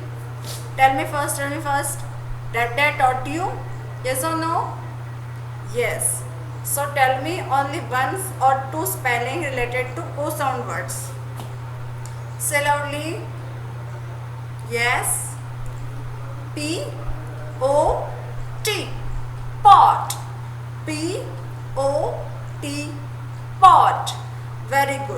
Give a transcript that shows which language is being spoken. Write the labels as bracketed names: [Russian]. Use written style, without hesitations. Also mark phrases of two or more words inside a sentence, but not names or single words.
[English] Tell me first. That they taught you? Yes or no? Yes. So tell me only one or two spelling related to O sound words. Say loudly. Yes. P-O-T. Pot. P-O-T. Pot. Very good.